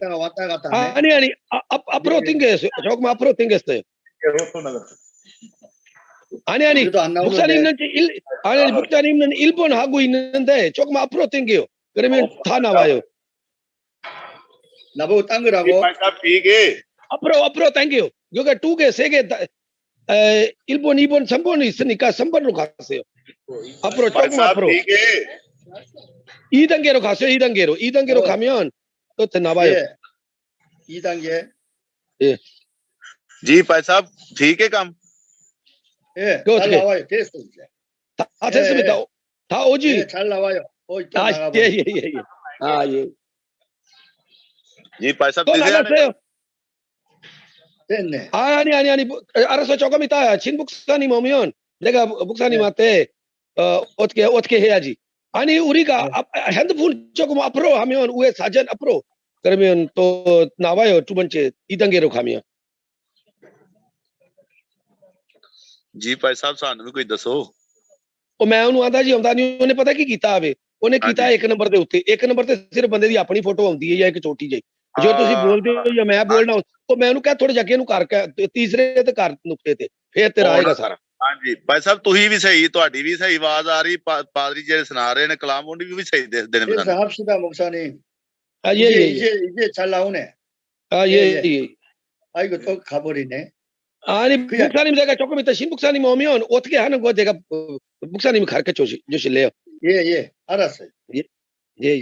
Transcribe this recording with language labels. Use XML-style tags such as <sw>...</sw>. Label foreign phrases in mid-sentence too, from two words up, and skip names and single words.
<ko>왔다 갔다 하네. 아니, 앞으로 당겼어요. 조금 앞으로 당겼어요. 아니, 그래도 안 나오는데. 목사님은 1번 하고 있는데 조금 앞으로 당겨요. 그러면 다 나와요. 나보고 딴 거라고.</ko> <pa>ਭਾਈ ਸਾਹਿਬ ਠੀਕ ਹੈ</pa> <ko>앞으로 당겨요. 여기가 2개, 3개, 1번, 2번, 3번 있으니까 3번으로 가세요. 앞으로</ko> <pa>ਭਾਈ</pa> <ko>조금</ko> <pa>ਸਾਹਿਬ</pa> <ko>앞으로.</ko> <pa>ਠੀਕ ਹੈ</pa> <ko>2단계로 가세요. 2단계로 가면 끝에 나와요. 예. 2단계.</ko> <pa>ਜੀ ਭਾਈ ਸਾਹਿਬ ਠੀਕ ਹੈ ਕੰਮ</pa> <ko>예. 그거 잘 어떻게? 나와요. 됐어 이제. 다 됐습니다. 다 오지? 예, 잘 나와요. 또 아, 나가봐. 예. 아, 예.</ko> <pa>ਜੀ ਭਾਈ ਸਾਹਿਬ</pa> <ko>또</ko> <pa>ਦਿਸਿਆ</pa> <ko>나갔어요. 됐네. 아니. 알아서 조금 이따 진 목사님 오면 내가 목사님한테 어떻게 해야지. 아니, 우리가 핸드폰 조금 앞으로 하면 위에 사진 앞으로 그러면 또 나와요. 두 번째 2단계로 가면.</ko> <pa>ਜੀ ਭਾਈ ਸਾਹਿਬ ਸਾਨੂੰ ਵੀ ਕੋਈ ਦੱਸੋ ਉਹ ਮੈਂ ਉਹਨੂੰ ਆਂਦਾ ਜੀ ਆਉਂਦਾ ਨਹੀਂ ਉਹਨੇ ਪਤਾ ਕੀ ਕੀਤਾ ਆਵੇ ਉਹਨੇ ਕੀਤਾ ਇੱਕ ਨੰਬਰ ਦੇ ਉੱਤੇ ਇੱਕ ਨੰਬਰ ਤੇ ਸਿਰਫ ਬੰਦੇ ਦੀ ਆਪਣੀ ਫੋਟੋ ਆਉਂਦੀ ਹੈ ਜਾਂ ਇੱਕ ਛੋਟੀ ਜਿਹੀ ਜੋ ਤੁਸੀਂ ਬੋਲਦੇ ਹੋ ਜਾਂ ਮੈਂ ਬੋਲਣਾ ਉਹ ਮੈਂ ਉਹਨੂੰ ਕਿਹਾ ਥੋੜੇ ਜੱਗੇ ਨੂੰ ਕਰਕੇ ਤੀਸਰੇ ਤੇ ਕਰ ਨੁਕਤੇ ਤੇ ਫੇਰ ਤੇਰਾ ਆਏਗਾ ਸਾਰਾ ਹਾਂਜੀ ਭਾਈ ਸਾਹਿਬ ਤੁਸੀਂ ਵੀ ਸਹੀ ਤੁਹਾਡੀ ਵੀ ਸਹੀ ਆਵਾਜ਼ ਆ ਰਹੀ ਪਾਦਰੀ ਜਿਹੜੇ ਸੁਣਾ ਰਹੇ ਨੇ ਕਲਾਮ ਉਹਦੀ ਵੀ ਸਹੀ ਦਿਸਦੇ ਨੇ</pa> <ko>그래서</ko> <pa>ਸਾਨੂੰ</pa> <ko>합시다 목사님. 아, 예. 이제 잘 나오네. 아, 예. 아이고 또 가버리네. 아니, 목사님 제가 조금 이따 신 목사님 오면 어떻게 하는 거 제가 목사님이 가르쳐 주실래요? 예. 알았어요. 예.</ko>